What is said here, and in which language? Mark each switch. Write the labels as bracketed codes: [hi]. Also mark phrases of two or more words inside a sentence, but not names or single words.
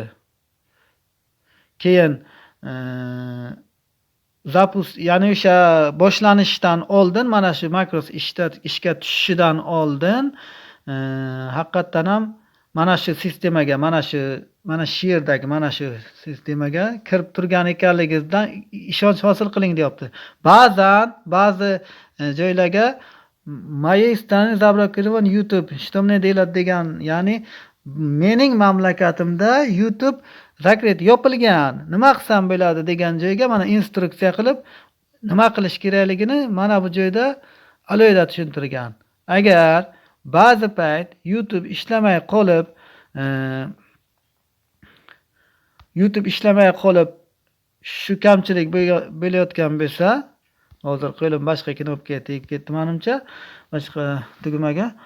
[uz] Keyin ya'ni o'sha boshlanishdan oldin, mana shu makros ishga tushishidan oldin haqiqatan ham mana shu sistemaga, mana shu yerdagi mana shu sistemaga kirib turgan ekanligingizdan ishonch hosil qiling deyapti. Ba'zi joylarga [ru] мои страны заблокирован YouTube, что мне делать [uz] degan, ya'ni mening mamlakatimda YouTube zakret yopilgan, nima qilsam bo'ladi degan joyga mana instruksiya qilib nima qilish kerakligini mana bu joyda alohida tushuntirgan. Agar ba'zi payt YouTube ishlamay qolib, shu kamchilik bo'layotgan bo'lsa, hozir qo'lim boshqa knopkaga tegib ketdi menimcha, boshqa tugmaga.